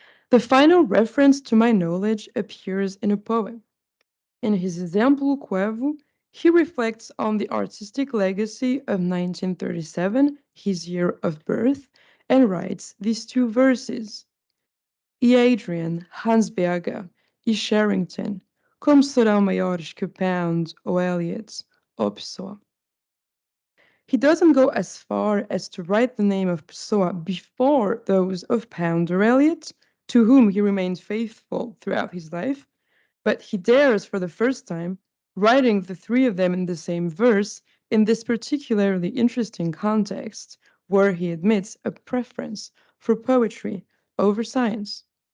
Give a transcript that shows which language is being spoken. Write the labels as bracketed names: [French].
[English] The final reference to my knowledge appears in a poem. In his Exemplo Coevo, he reflects on the artistic legacy of 1937, his year of birth, and writes these two verses. [Portuguese] E Adrian, Hans Berger, e Sherrington, como serão maiores que Pound ou Eliot ou Pessoa? [English] He doesn't go as far as to write the name of Pessoa before those of Pound or Eliot, to whom he remained faithful throughout his life, but he dares for the first time, writing the three of them in the same verse in this particularly interesting context, where he admits a preference for poetry over science.